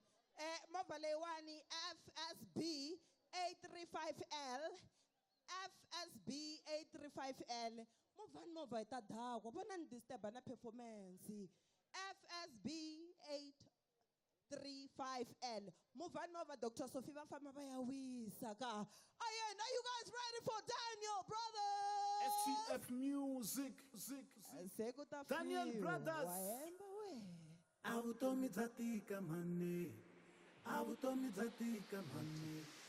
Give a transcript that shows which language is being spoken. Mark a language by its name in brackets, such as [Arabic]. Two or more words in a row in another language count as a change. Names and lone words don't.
[Tsonga] Movha leyiwani FSB 835L. FSB 835L. Movha hi ta dakwa. Vona ni disturb na performance. FSB 835L. Movha Dr. Sophie va famba va ya wisa ka. [English] Are you guys ready for Daniel Brothers? STF Music. Daniel Brothers. [Tsonga] Avutomi bya tika mani. Avutomi bya tika mani.